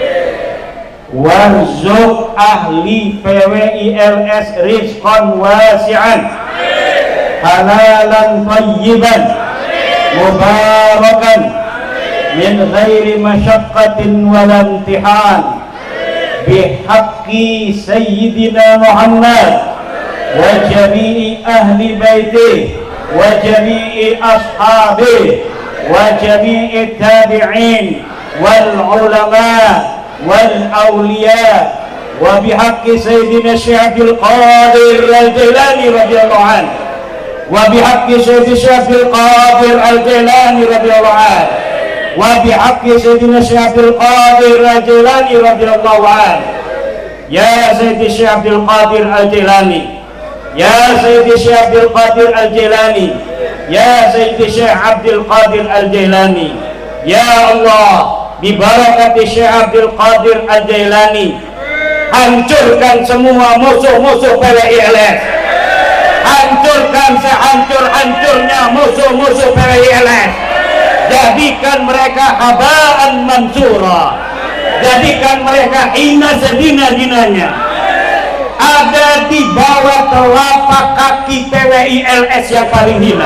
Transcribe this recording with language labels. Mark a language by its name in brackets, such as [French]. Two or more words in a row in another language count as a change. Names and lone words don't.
[Arabic] وارزق أهل PWILS رزقا واسعا حلالا طيبا مباركا من غير مشقة ولا امتحان بحق سيدنا محمد وجميع أهل بيته وجميع أصحابه وجميع التابعين والعلماء والأولياء وبحق سيدنا الشيخ عبد القادر الجيلاني رضي الله عنه وبحق سيدنا الشيخ عبد القادر الجيلاني رضي الله عنه وبحق سيدنا الشيخ عبد القادر الجيلاني رضي الله عنه. يا سيدي الشيخ عبد القادر الجيلاني، يا سيدي الشيخ عبد القادر الجيلاني, يا سيدي الشيخ عبد القادر الجيلاني، يا الله، ب بركة الشيخ عبد القادر الجيلاني, [Indonesian] hancurkan semua musuh-musuh PWILS, hancurkan sehancur-hancurnya musuh-musuh PWILS, jadikan mereka [Arabic] هباء منثورا, [Indonesian] jadikan mereka hina sedina-dinanya, ada di bawah telapak kaki PWILS yang paling hina.